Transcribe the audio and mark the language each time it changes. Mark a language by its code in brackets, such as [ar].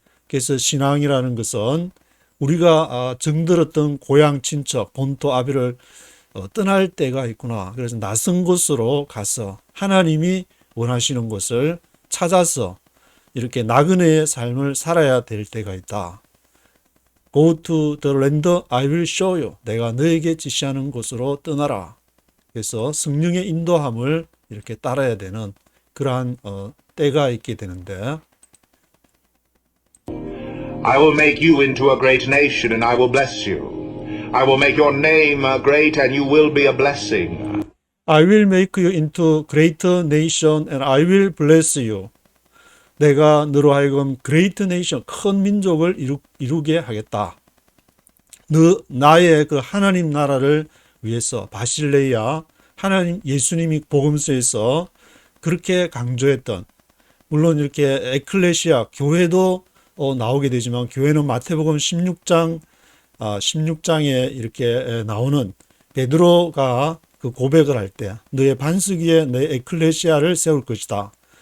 [ko] 그래서 신앙이라는 것은 우리가 정들었던 고향 친척 본토 아비를 떠날 때가 있구나. 그래서 낯선 곳으로 가서 하나님이 원하시는 곳을 찾아서 이렇게 나그네의 삶을 살아야 될 때가 있다. [en] Go to the land I will show you. [ko] 내가 너에게 지시하는 곳으로 떠나라. 그래서 성령의 인도함을 이렇게 따라야 되는 그러한 때가 있게 되는데 [en] I will make you into a great nation and I will bless you. I will make your name great and you will be a blessing. I will make you into great nation and I will bless you. [ko] 내가 너로 하여금 [en] great nation, [ko] 큰 민족을 이루게 하겠다. 나의 그 하나님 나라를 위해서 바실레야 하나님 예수님이 복음서에서 그렇게 강조했던 물론 이렇게 에클레시아 교회도 나오게 되지만 교회는 마태복음 16장에 이렇게 나오는 베드로가 그 고백을 할 때 너의 반석 위에 내 에클레시아를 세울 것이다.